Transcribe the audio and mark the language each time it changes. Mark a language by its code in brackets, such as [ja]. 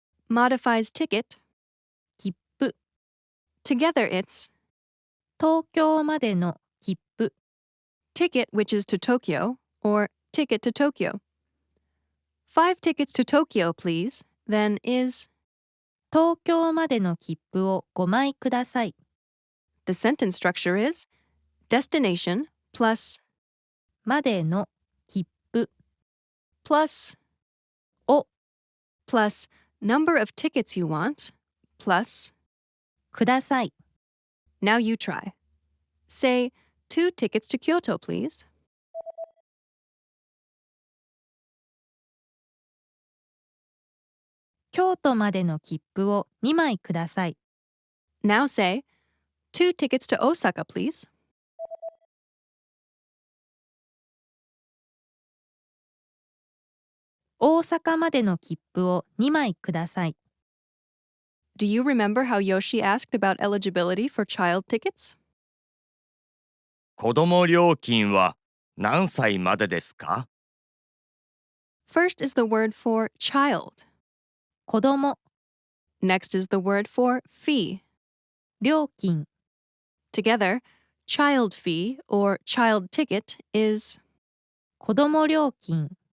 [en] modifies ticket. [ja] 切符 [en] Together it's [ja] 東京までの切符 [en] ticket, which is to Tokyo, or ticket to Tokyo. 5 tickets to Tokyo, please, then is [ja] 東京までの切符を5枚ください [en] the sentence structure is destination plus [ja] までの切符 [en] plus [ja] を [en] plus number of tickets you want plus [ja] ください [en] now you try. Say 2 tickets to Kyoto, please. [ja] 京都までの切符を2枚ください [en] Now say 2 tickets to Osaka, please. [ja] 大阪までの切符を2枚ください [en] Do you remember how Yoshi asked about eligibility for child tickets? [ja] 子供料金は何歳までですか？ [en] First is the word for child. [ja] 子供、 [en] Next is the word for fee. [ja] 料金、 [en] Together, child fee or child ticket is. [ja] 子供料金